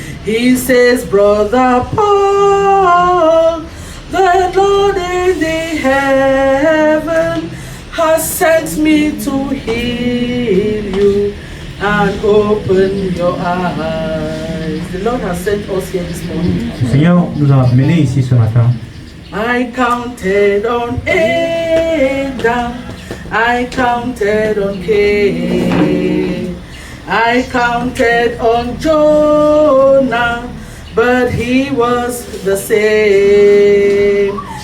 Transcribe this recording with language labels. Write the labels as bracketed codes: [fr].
[en] He says, Brother Paul, the Lord in the heaven has sent me to heal you and open your eyes. The Lord has sent us here this morning. [fr] le Seigneur nous a menés ici ce matin. [en] I counted on Adam, I counted on Cain, I counted on Jonah, but he was the same.